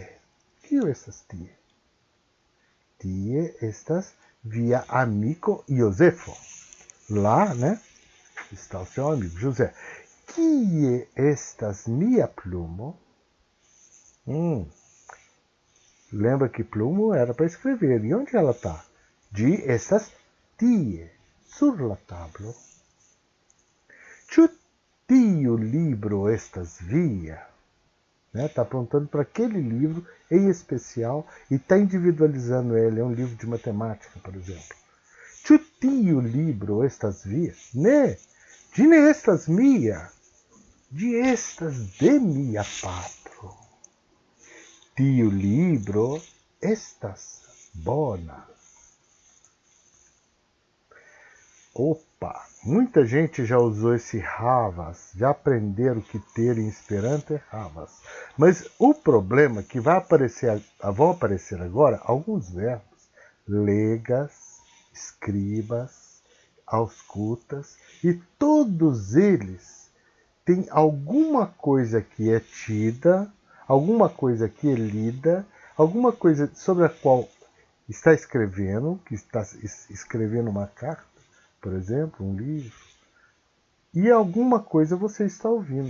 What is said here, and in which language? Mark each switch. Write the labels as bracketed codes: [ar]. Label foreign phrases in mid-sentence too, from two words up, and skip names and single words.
[eo] Kiu estas tie? Tie estas via amigo Josefo. [pt] Lá, né? Está o seu amigo José. [eo] Kie estas mia plumo? [pt] Lembra que plumo era para escrever. E onde ela está? [eo] Ĝi estas tie, sur la tablo. Ĉu tiu livro estas via? [pt] Está apontando para aquele livro em especial e está individualizando ele. É um livro de matemática, por exemplo. [eo] Ĉu tiu libro estas via? Ne, ĝi ne estas mia. Ĝi estas de mia patro. Tiu libro estas bona. [pt] Opa! Muita gente já usou esse havas, já aprenderam que ter em Esperanto é havas. Mas o problema é que vão aparecer agora alguns verbos. [eo] Legas, escribas, auscultas, [pt] e todos eles têm alguma coisa que é tida, alguma coisa que é lida, alguma coisa sobre a qual está escrevendo, que está escrevendo uma carta, por exemplo, um livro, e alguma coisa você está ouvindo.